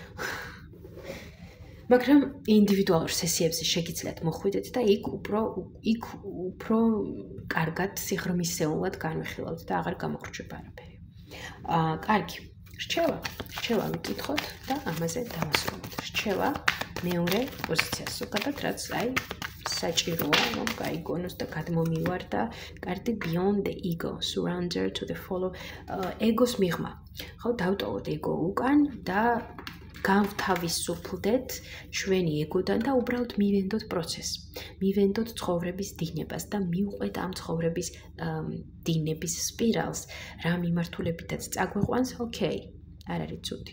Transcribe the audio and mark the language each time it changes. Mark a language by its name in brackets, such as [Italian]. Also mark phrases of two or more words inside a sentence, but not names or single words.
[Georgian] მაგრამ ინდივიდუალურ სესიებზე შეგიძლიათ მოხვიდეთ და იქ უფრო კარგად სიღრმისეულად განვიხილავთ და აღარ გამოხრჩება არაფერი. კარგი. რჩევა ვიკითხოთ და ამაზე დავასრულოთ. რჩევა მეორე პოზიციას ზოგადად რაც აი საჭიროა, რომ გაიგონოს და გადმომივარ და კარტი [English] beyond the ego, surrender to the follow [Georgian] ეგოს მიღმა. ხო, დავტოვოთ ego უკან და გავთავისუფლდეთ ჩვენი ეგოდან და უბრალოდ მივენდოთ პროცესს. მივენდოთ ცხოვრების დინებას და მივყვეთ ამ ცხოვრების დინების სპირალს, რა მიმართულებითაც წაგვეყვანს, ოკეი, არ არის ცუდი.